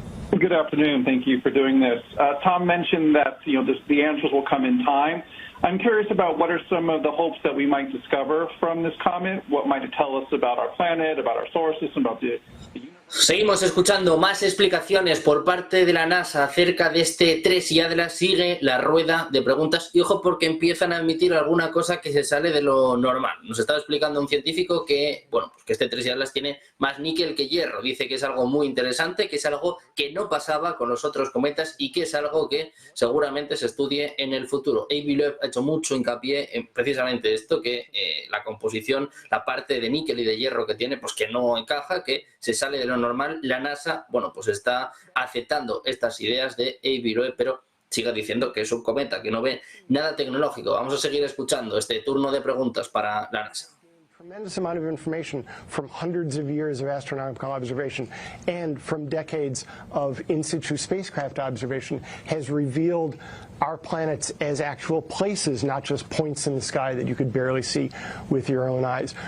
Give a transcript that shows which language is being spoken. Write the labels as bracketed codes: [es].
[en] Good afternoon. Thank you for doing this. Tom mentioned that the answers will come in time. I'm curious about what are some of the hopes that we might discover from this comet. What might it tell us about our planet, about our solar system, about the universe? [es] Seguimos escuchando más explicaciones por parte de la NASA acerca de este Tres y Atlas. Sigue la rueda de preguntas y ojo, porque empiezan a admitir alguna cosa que se sale de lo normal. Nos estaba explicando un científico que, bueno, pues que este Tres y Atlas tiene más níquel que hierro. Dice que es algo muy interesante, que es algo que no pasaba con los otros cometas y que es algo que seguramente se estudie en el futuro. Avi Loeb ha hecho mucho hincapié en precisamente esto, que la composición, la parte de níquel y de hierro que tiene, pues que no encaja, que se sale de lo normal. La NASA, bueno, pues está aceptando estas ideas de Avi Loeb, pero sigue diciendo que es un cometa, que no ve nada tecnológico. Vamos a seguir escuchando este turno de preguntas para la NASA. [en] Tremendous amount of information from hundreds of years of astronomical observation and from decades of in situ spacecraft observation has revealed our planets as actual places, not just points in the sky that you could barely see with your own eyes.